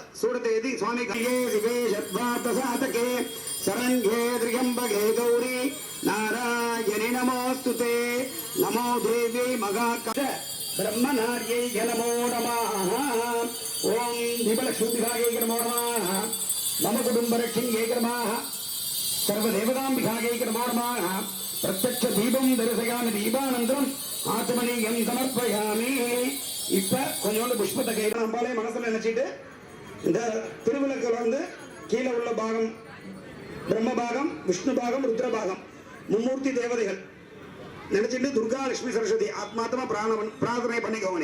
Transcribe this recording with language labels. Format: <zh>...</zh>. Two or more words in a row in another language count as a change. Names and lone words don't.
<ta>சூடத்தை ஏத்தி</ta> <sa>स्वामि शरण्ये त्र्यम्बके गौरि नारायणि नमोऽस्तुते नमो देवि महा ब्रह्मनारियै नमो नमः. ओं दीपलक्ष्मिबिकायै नमो नमः. मम कुटुंबरक्षिण्यै नमः. सर्वदेवताम्बिकायै नमो नमः. प्रत्यक्ष दीपं दर्शयामि दीपानन्तरम् आचमनीयं समर्पयामि.</sa> <ta>இப்ப கொஞ்சோண்டு புஷ்பத்தை கையில நம்மளே மனசுல நினைச்சிட்டு இந்த திருவிளக்குல வந்து கீழே உள்ள பாகம் பிரம்ம பாகம், விஷ்ணு பாகம், ருத்ர பாகம், மும்மூர்த்தி தேவதைகள் நினைச்சிட்டு துர்கா லட்சுமி சரஸ்வதி ஆத்மாத்மா பிரார்த்தனை பண்ணிக்கோங்க.</ta>